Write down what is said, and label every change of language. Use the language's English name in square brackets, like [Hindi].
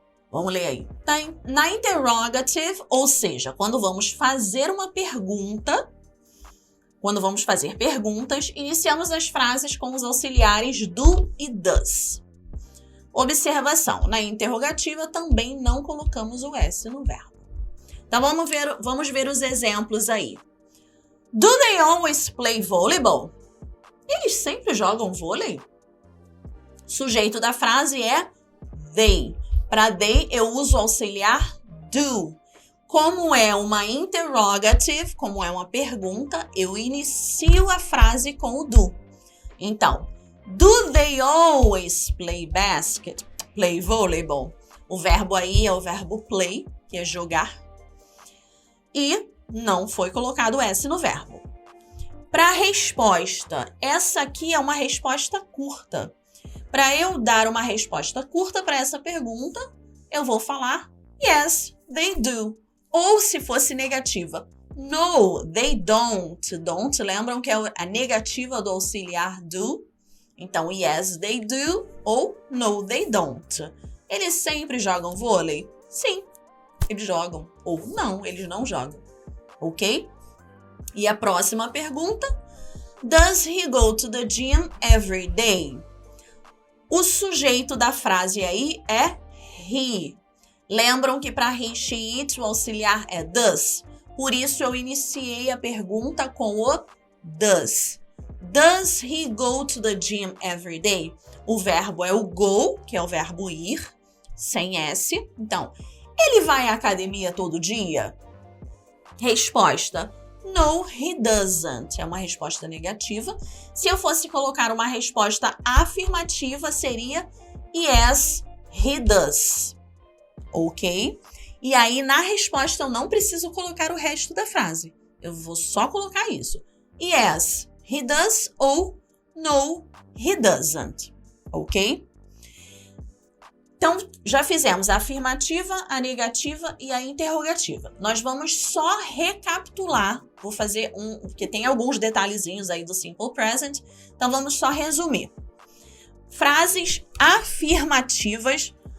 [Portuguese] Vamos ler aí. Na interrogative, ou seja, quando vamos fazer uma pergunta, quando vamos fazer perguntas, iniciamos as frases com os auxiliares do e does. Observação, na interrogativa também não colocamos o S no verbo. Então vamos ver os exemplos aí. [English] Do they always play volleyball? [Portuguese] Eles sempre jogam vôlei? Sujeito da frase é they. Para they, eu uso o auxiliar do. Como é uma interrogative, como é uma pergunta, eu inicio a frase com o do. [English] Então, do they always play volleyball? [Portuguese] O verbo aí é o verbo play, que é jogar. E não foi colocado S no verbo. Para a resposta, essa aqui é uma resposta curta. Para eu dar uma resposta curta para essa pergunta, eu vou falar [English] yes, they do. [Portuguese] Ou se fosse negativa, [English] no, they don't. [Portuguese] Don't, lembram que é a negativa do auxiliar do? [English] Então, yes, they do ou no, they don't. [Portuguese] Eles sempre jogam vôlei? Sim, eles jogam. Ou não, eles não jogam. Ok? E a próxima pergunta. [English] Does he go to the gym every day? [Portuguese] O sujeito da frase aí é he. Lembram que para he, she, it, o auxiliar é does? Por isso eu iniciei a pergunta com o does. [English] Does he go to the gym every day? [Portuguese] O verbo é o go, que é o verbo ir, sem S. Então, ele vai à academia todo dia? Resposta: [English] no, he doesn't. [Portuguese] É uma resposta negativa. Se eu fosse colocar uma resposta afirmativa, seria [English] yes, he does. [Portuguese] Ok? E aí, na resposta, eu não preciso colocar o resto da frase. Eu vou só colocar isso. [English] Yes, he does ou no, he doesn't. [Portuguese] Ok? Então, já fizemos a afirmativa, a negativa e a interrogativa. Nós vamos só recapitular. Vou fazer porque tem alguns detalhezinhos aí do Simple Present. Então, vamos só resumir. Frases afirmativas.